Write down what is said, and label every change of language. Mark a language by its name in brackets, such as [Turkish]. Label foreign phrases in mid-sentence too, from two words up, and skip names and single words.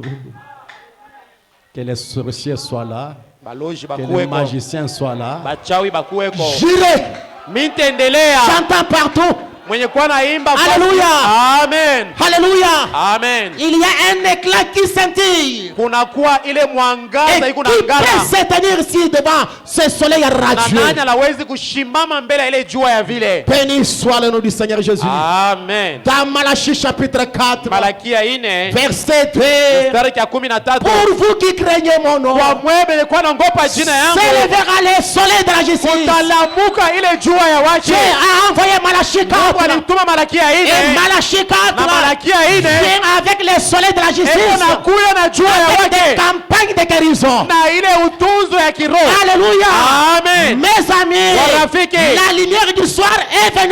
[French] Que les sorciers soient là, que les magiciens soient là. J'irai chantant partout. Alléluia. Amen. Alléluia. Amen. Il y a un éclat qui scintille. [Swahili] Kuna kuwa ile mwangaza iko [French] qui peut se tenir ici devant ce soleil radieux. [Swahili] Nani anaweza kushimama mbele ile jua ya vile. [French] Béni soit le nom du Seigneur Jésus. Amen. Dans Malachie chapitre 4. [Swahili] Malakia 4. [French] Verset 2. Pour vous qui craignez mon nom. [Swahili] Kwa mwebe kwa naogopa jina yangu. [French] S'élèvera le soleil de la justice. [Swahili] Utalamuka ile jua ya wake. [French] Dieu a envoyé Malachie 4. Et Malachie 4 vient avec les soleils de la justice, avec des campagnes de guérison. Alléluia. Amen. Mes amis, la lumière du soir est venue.